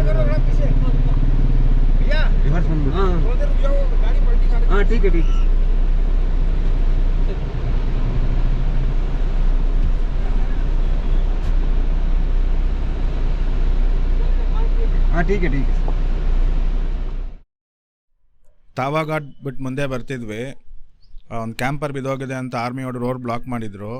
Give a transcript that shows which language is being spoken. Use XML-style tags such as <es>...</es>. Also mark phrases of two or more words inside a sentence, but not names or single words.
<hi>भैया रिवर्स में. हां थोड़ी देर रुक जाओ, गाड़ी पलटी खा. हां ठीक है ठीक है. हां ठीक है ठीक है.</hi> <kn>ತಾವಾ ಘಾಟ್ ಬಿಟ್ಟು ಮುಂದೆ ಬರ್ತಿದ್ವಿ. ಒಂದು ಕ್ಯಾಂಪರ್ ಬಿದ್ದೋಗಿದೆ ಅಂತ ಆರ್ಮಿಯವರು ರೋಡ್ ಬ್ಲಾಕ್ ಮಾಡಿದರು.</kn>